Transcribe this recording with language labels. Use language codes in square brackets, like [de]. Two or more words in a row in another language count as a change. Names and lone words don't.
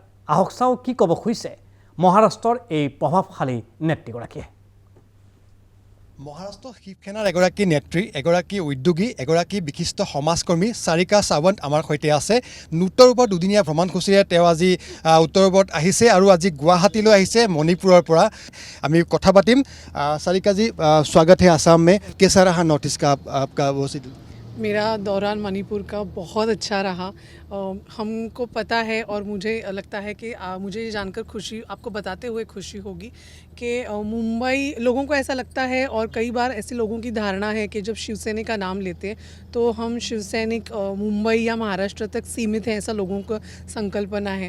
[as] আহক চাওঁ কি ক'ব খুজিছে মহাৰাষ্ট্ৰৰ এই প্ৰভাৱশালী নেত্ৰীগৰাকীয়ে। মহাৰাষ্ট্ৰ শিৱসেনাৰ এগৰাকী নেত্ৰী, এগৰাকী উদ্যোগী, এগৰাকী বিশিষ্ট সমাজকৰ্মী সাৰিকা সাৱন্ত আমাৰ সৈতে আছে। উত্তৰ পূবৰ দুদিনীয়া ভ্ৰমণসূচীৰে তেওঁ আজি উত্তৰ পূবত আহিছে আৰু আজি গুৱাহাটীলৈ আহিছে মণিপুৰৰ পৰা। আমি কথা পাতিম। [hi] सारिका जी, स्वागत है आसाम में। कैसा रहा नॉर्थ ईस्ट का आपका वो? मेरा दौरान मणिपुर का बहुत अच्छा रहा। हमको पता है और मुझे लगता है कि मुझे ये जानकर खुशी, आपको बताते हुए खुशी होगी कि मुंबई, लोगों को ऐसा लगता है और कई बार ऐसे लोगों की धारणा है कि जब शिवसैनिक का नाम लेते हैं तो हम शिवसैनिक मुंबई या महाराष्ट्र तक सीमित हैं, ऐसा लोगों को संकल्पना है।